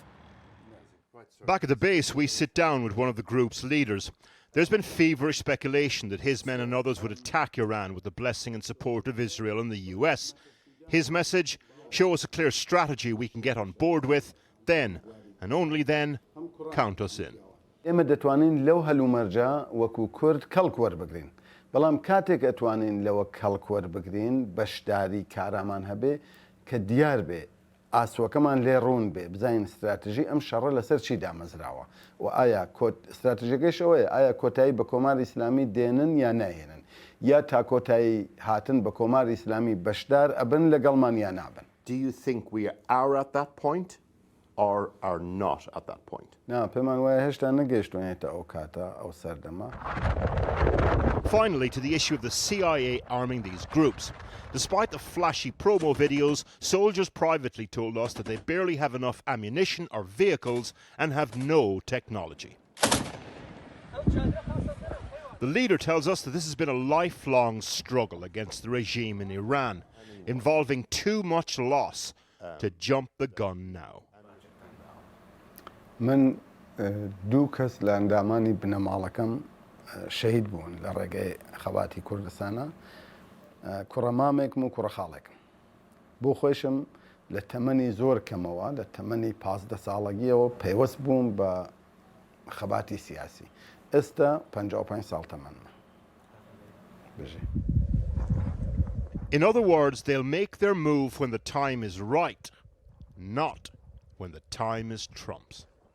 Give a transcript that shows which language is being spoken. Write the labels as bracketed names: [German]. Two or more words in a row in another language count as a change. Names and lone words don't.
[English] Back at the base, we sit down with one of the group's leaders. There's been feverish speculation that his men and others would attack Iran with the blessing and support of Israel and the US. His message: show us a clear strategy we can get on board with, then, and only then, count us in. [Central Kurdish] ئێمە دەتوانین لەو هەلومەرجە وەکو کورد کەڵک وەربگرین بەڵام کاتێک ئەتوانین لەوە کەڵک وەربگرین بەشداری کارامان هەبێ کە دیار بێ ئاسوەکەمان لێ ڕوون بێ بزانین استراتیژی ئەم شەڕە لەسەر چی دامەزراوە و ئایا استراتیژیەکەیش ئەوەیە ئایا کۆتایی بە کۆماری ئیسلامی دێنن یا ناهێنن یا تا کۆتایی هاتن بە کۆماری ئیسلامی بەشدار ئەبن لەگەڵمان یا نابن. [English] Do you think we are at that point or are not at that point? Finally, to the issue of the CIA arming these groups. Despite the flashy promo videos, soldiers privately told us that they barely have enough ammunition or vehicles and have no technology. The leader tells us that this has been a lifelong struggle against the regime in Iran, involving too much loss to jump the gun now. [Central Kurdish] من دوو کەس لە ئەندامانی بنەماڵەکەم شەهید بوون لە ڕێگەی خەباتی کوردستانە کوڕە مامێکم و کوڕە خاڵێکم بۆ خۆشم لە تەمەنی زۆر کەمەوە لە تەمەنی 15 ساڵەگیەوە پەیوەست بووم بە خەباتی سیاسی ئێستا 55 ساڵ تەمەنمە بژێ. [English] In other words, they'll make their move when the time is right, not when the time is Trump's.